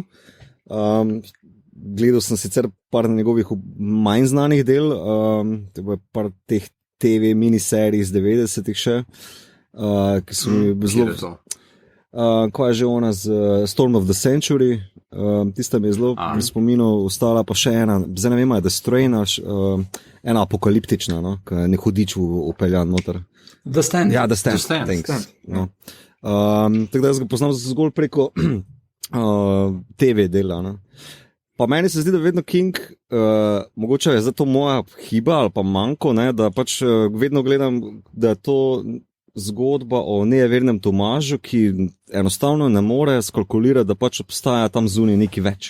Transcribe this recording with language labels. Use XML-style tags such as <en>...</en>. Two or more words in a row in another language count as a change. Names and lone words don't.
<sl>Gledal sem sicer par njegovih manj znanih del, to je par teh TV miniserij iz 90-ih še, ki so mi zelo... Kaj je že ona z Storm of the Century, tista mi je zelo v spominu ostala, pa še ena, zdaj ne vem, je The Strain, ena apokaliptična, no, ki je nehudič upeljan noter. The Stand. Ja, The Stand. Thanks. No. Tako da jaz ga poznam zgolj preko TV dela. No. Pa meni se zdi, da vedno King, mogoče je zato moja hiba ali pa manko, ne, da pač vedno gledam, da je to zgodba o nejevernem Tomažu, ki enostavno ne more skalkulirati, da pač obstaja tam zunaj nekaj več.</sl>